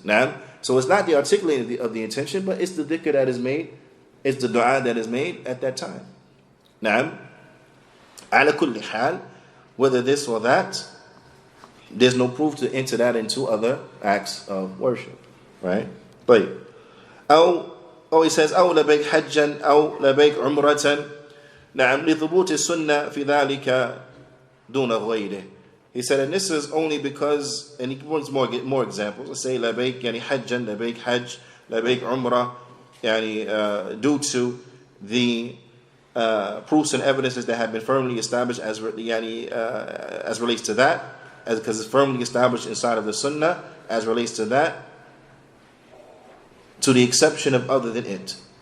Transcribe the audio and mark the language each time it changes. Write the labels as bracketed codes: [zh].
[en] Now, so it's not the articulating of the intention, but it's the dhikr that is made, it's the dua that is made at that time. Now, [ar] ala kulli hal, [en] whether this or that, there's no proof to enter that into other acts of worship, right? But he says [ar] أو لبيك حجا أو لبيك عمرة نعم لثبوت السنة في ذلك دون غيره. [en] He said, and this is only because, and he wants more examples. Let's say [ar] لبيك يعني حجا, لبيك حج, لبيك عمرة, يعني [en] due to the proofs and evidences that have been firmly established as relates to that, because it's firmly established inside of the Sunnah as relates to that, to the exception of other than it.